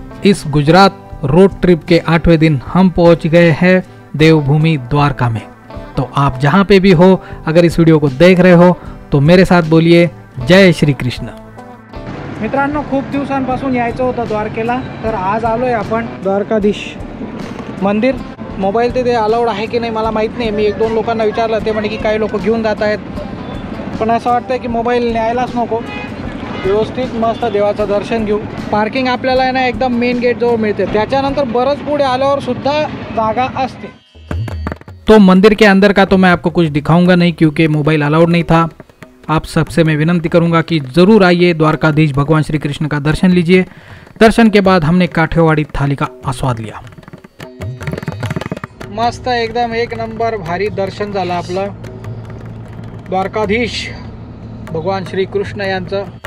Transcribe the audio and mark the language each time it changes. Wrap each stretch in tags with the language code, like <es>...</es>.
<hi>इस Gujarat road trip के 8वें दिन हम पहुंच गए हैं देवभूमि द्वारका में। तो आप जहां पे भी हो, अगर इस वीडियो को देख रहे हो तो मेरे साथ बोलिए जय श्री कृष्ण।</hi> <mr>मित्रांनो, खूप दिवसांपासून यायचं होतं द्वारकेला, तर आज आलोय आपण द्वारकाधीश मंदिर। मोबाईल तिथे अलाउड आहे की नाही मला माहीत नाही। मी 1-2 लोकांना विचारलं, ते म्हणे की काही लोक घेऊन जात आहेत, पण असं वाटतं की मोबाईल न्यायलाच नको। व्यवस्थित मस्त देवाचं दर्शन घेऊ। पार्किंग आपल्याला आहे ना एकदम मेन गेट जवळ मिळते, त्याच्यानंतर बरंच पुढे आल्यावर सुद्धा जागा असते।</mr> <hi>तो मंदिर के अंदर का तो मैं आपको कुछ दिखाऊंगा नहीं क्योंकि मोबाइल अलाउड नहीं था। आप सबसे मैं विनंती करूंगा कि ज़रूर आइए, द्वारकाधीश भगवान श्री कृष्ण का दर्शन लीजिए। दर्शन के बाद हमने काठियावाड़ी थाली का आस्वाद लिया।</hi> <mr>मस्त एकदम एक नंबर भारी दर्शन झालं आपलं द्वारकाधीश भगवान श्री कृष्ण यांचं।</mr>